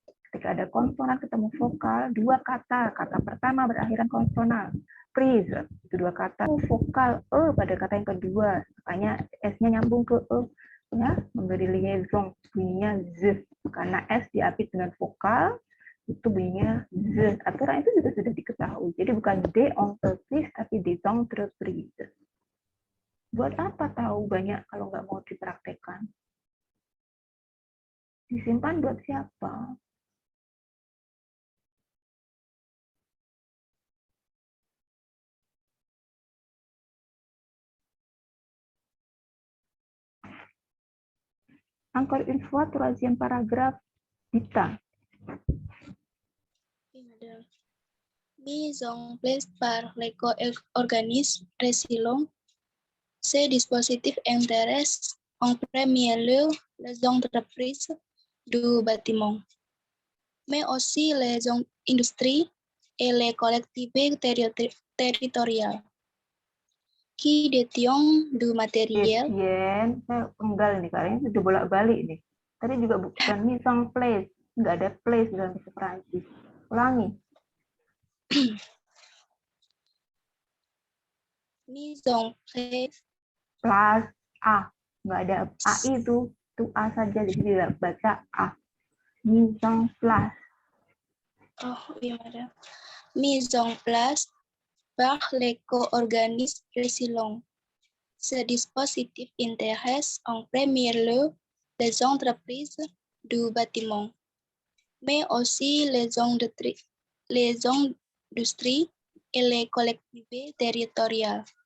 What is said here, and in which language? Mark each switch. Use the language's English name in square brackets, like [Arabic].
[Indonesian] Ketika ada konsonan ketemu vokal, dua kata. Kata pertama berakhiran konsonan. Prise, itu dua kata. Vokal E pada kata yang kedua. Makanya S-nya nyambung ke E. Ya, memberi liaison, bunyinya Z. Karena S diapit dengan vokal, itu bunyinya Z. Aturan itu juga sudah diketahui. Jadi bukan des entreprises, tapi des entreprises. Buat apa tahu banyak kalau nggak mau dipraktekkan? Disimpan buat siapa? [French] Encore une fois, troisième paragraphe, Dita. Mise en place par l'éco-organisme résilient, ces dispositifs intéressent en premier lieu les entreprises du bâtiment, mais aussi les industries et les collectivités territoriales qui détiennent du matériel. [Indonesian] Saya penggal nih, karena ini sudah bolak-balik nih. Tadi juga bukan mise en place, nggak ada place dalam bahasa Perancis. Ulangi. [French] Mise en place. [Indonesian] Plus A, nggak ada AI itu A saja, jadi tidak baca A. [French] Mise en place. Oh oui, madame. Mise en place par l'éco-organisme résilient. Ce dispositif intéresse en premier lieu les entreprises du bâtiment, mais aussi les industries et les collectivités territoriales.